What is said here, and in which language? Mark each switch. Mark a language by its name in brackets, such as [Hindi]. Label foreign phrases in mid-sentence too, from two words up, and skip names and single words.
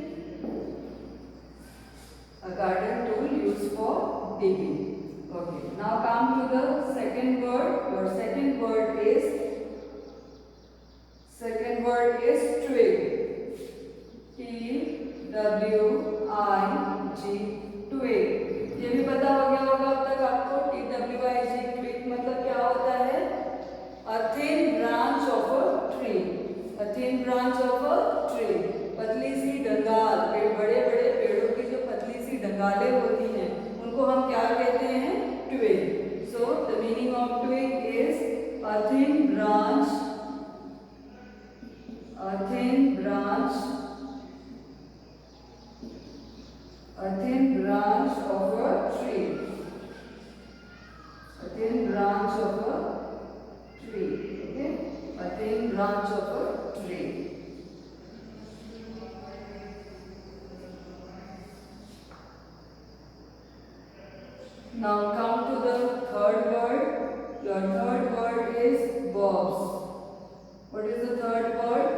[English] A garden tool used for digging. Okay. Now come to the second word. Your second word is twig. TWIG, twig. [Hindi] ये भी पता हो गया होगा अब तक आपको. [English] TWIG, twig [Hindi] मतलब क्या होता है? [English] A thin branch of a tree. thin branch of a tree, [Hindi] पतली सी डंगाल, बड़े बड़े पेड़ों की जो पतली सी डंगालें होती हैं उनको हम क्या कहते हैं? [English] Twig. So the meaning of twig is a thin branch, a thin branch, a thin branch of a tree, a thin branch of a tree, okay, a thin branch of a tree. Now come to the third word. Your third word is bobs. What is the third word?